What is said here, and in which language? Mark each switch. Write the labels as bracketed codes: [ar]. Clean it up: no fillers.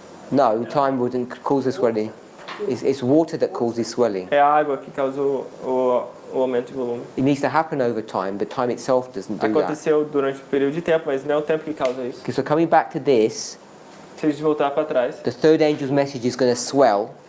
[en] No, time wouldn't cause the swelling. It's water that causes swelling. [pt] É a água que causou o aumento de volume. [en] It needs to happen over time, but time itself doesn't do that. [pt] Aconteceu durante um período de tempo, mas não é o tempo que causa isso. [en] Okay, so coming back to this, [pt] Se a gente voltar para trás, [en] the third angel's message is going to swell,